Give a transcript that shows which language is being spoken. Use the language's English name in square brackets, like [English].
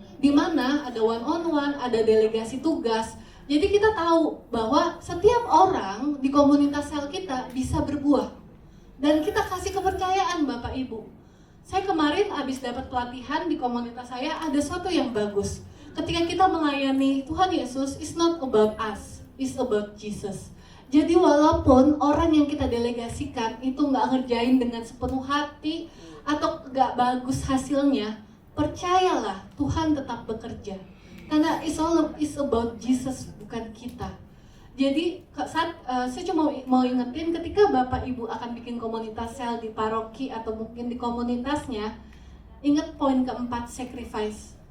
[Indonesian] Di mana ada one on one, ada delegasi tugas. Jadi kita tahu bahwa setiap orang di komunitas sel kita bisa berbuah. Dan kita kasih kepercayaan Bapak Ibu. Saya kemarin habis dapat pelatihan di komunitas saya, ada sesuatu yang bagus. Ketika kita melayani Tuhan Yesus, [English] it's not about us, it's about Jesus. [Indonesian] Jadi walaupun orang yang kita delegasikan itu nggak ngerjain dengan sepenuh hati atau nggak bagus hasilnya, percayalah Tuhan tetap bekerja. Karena [English] it's about Jesus, [Indonesian] bukan kita. Jadi saat saya cuma mau ingetin ketika Bapak Ibu akan bikin komunitas sel di paroki atau mungkin di komunitasnya, ingat poin keempat, sacrifice.